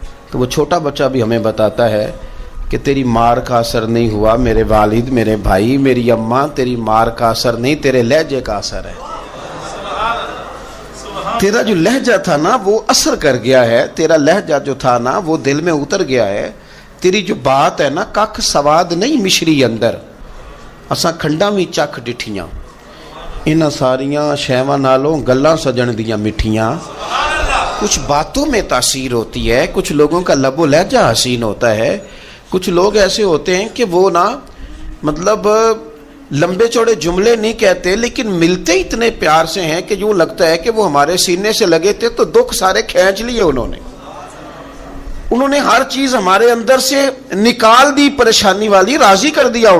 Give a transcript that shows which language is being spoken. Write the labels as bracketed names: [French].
[Urdu] تو وہ چھوٹا بچہ بھی ہمیں بتاتا ہے کہ تیری مار کا اثر نہیں ہوا میرے والد، میرے بھائی، میری اماں، تیری مار کا اثر نہیں، تیرے لہجے کا اثر ہے. تیرا جو لہجہ تھا نا وہ اثر کر گیا ہے، تیرا لہجہ جو تھا نا وہ دل میں اتر گیا ہے. تیری جو بات ہے نا، [Punjabi] کھ سواد نہیں مشری اندر، اساں کھنڈا بھی چکھ ڈٹھیاں، انہاں ساریاں شیواں نالوں گلاں سجن دیاں مٹھیاں. [Urdu] کچھ باتوں میں تاثیر ہوتی ہے، کچھ لوگوں کا لب و لہجہ حسین ہوتا ہے، کچھ لوگ ایسے ہوتے ہیں کہ وہ نا مطلب لمبے چوڑے جملے نہیں کہتے، لیکن ملتے اتنے پیار سے ہیں کہ یوں لگتا ہے کہ وہ ہمارے سینے سے لگے تھے تو دکھ سارے کھینچ لیے انہوں نے ہر چیز ہمارے اندر سے نکال دی، پریشانی والی راضی کر دیا.